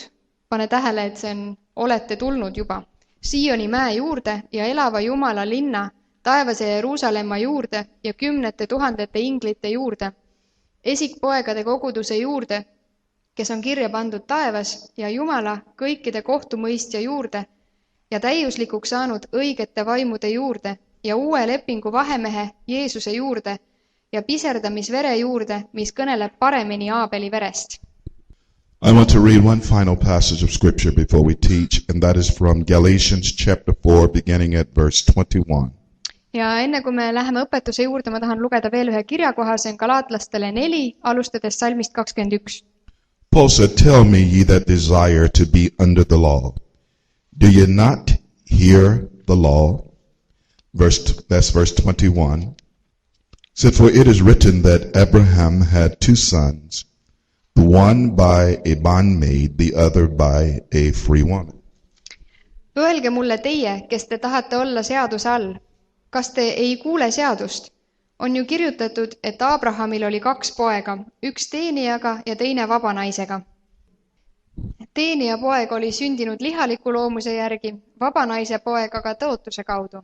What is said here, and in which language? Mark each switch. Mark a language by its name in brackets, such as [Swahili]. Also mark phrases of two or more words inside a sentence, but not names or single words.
[Estonian] pane tähele, et see on, olete tulnud juba, Sioni mäe juurde ja elava Jumala linna, taevase Jeruusalemma juurde ja 10 000 inglite juurde, esikpoegade koguduse juurde, kes on kirja pandud taevas ja Jumala kõikide kohtumõistja juurde ja täiuslikuks saanud õigete vaimude juurde ja uue lepingu vahemehe Jeesuse juurde ja piserdamisvere juurde, mis kõneleb paremini Aabeli verest. [English] I want to read one final passage of scripture before we teach, and that is from Galatians chapter 4, beginning at verse 21. [Estonian] Ja enne kui me läheme õpetuse juurde, ma tahan lugeda veel ühe kirjakoha, see on Galaatlastele 4, alustades salmist 21. [English] Paul said, tell me, ye that desire to be under the law, do ye not hear the law? That's verse 21. Said, for it is written that Abraham had 2 sons, the one by a bondmaid, the other by a free woman. [Estonian] Öelge mulle teie, kes te tahate olla seaduse all. Kas te ei kuule seadust? On ju kirjutatud, et Abrahamil oli 2 poega, üks teenijaga ja teine vabanaisega. Teenija poeg oli sündinud lihaliku loomuse järgi, vabanaise poeg aga tõotuse kaudu.